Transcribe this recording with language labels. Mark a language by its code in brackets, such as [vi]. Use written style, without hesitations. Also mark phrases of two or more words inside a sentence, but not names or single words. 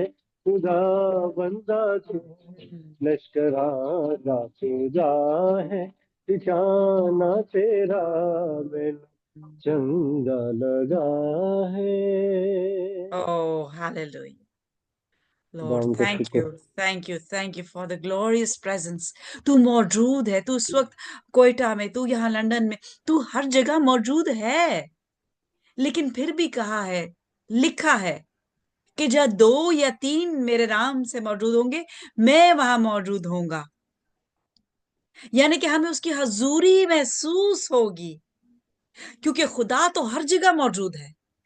[pa] خدا بندہ تو لشکراں دا خدا ہے. ٹھکانا تیرا مینوں چنگا لگا ہے. [en] Oh, hallelujah. [ur] खुदा [en] Lord, [ur] उनका [en] thank [ur] शुक्र। [en] you, thank you, thank you for the glorious presence. [ur] تو موجود ہے، تو اس وقت کوئٹہ میں، تو یہاں لندن میں، تو ہر جگہ موجود ہے. لیکن پھر بھی کہا ہے، لکھا ہے کہ جہاں 2 یا 3 میرے نام سے موجود ہوں گے، میں وہاں موجود ہوؤں گا. یعنی کہ ہمیں اس کی حضوری محسوس ہوگی، کیونکہ خدا تو ہر جگہ موجود ہے.